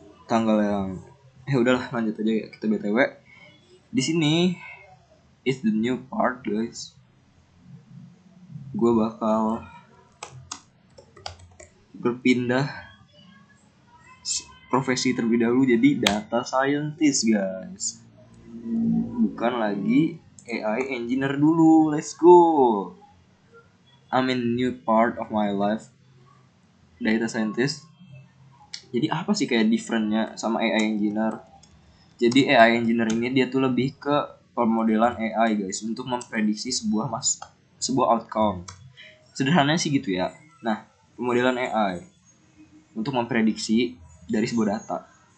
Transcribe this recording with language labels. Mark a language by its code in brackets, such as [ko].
[id] Tanggal yang udahlah lanjut aja ya kita BTW. Di sini [en] is the new part, guys. [id] Gue bakal berpindah profesi terlebih dahulu jadi data scientist, guys. Bukan lagi AI engineer dulu. [en] Let's go. I'm in new part of my life, data scientist. [id] Jadi apa sih kayak differentnya sama AI engineer? Jadi AI engineer ini dia tuh lebih ke pemodelan AI, guys, untuk memprediksi sebuah outcome. Sederhananya sih gitu ya. Nah, pemodelan AI untuk memprediksi dari sebuah data.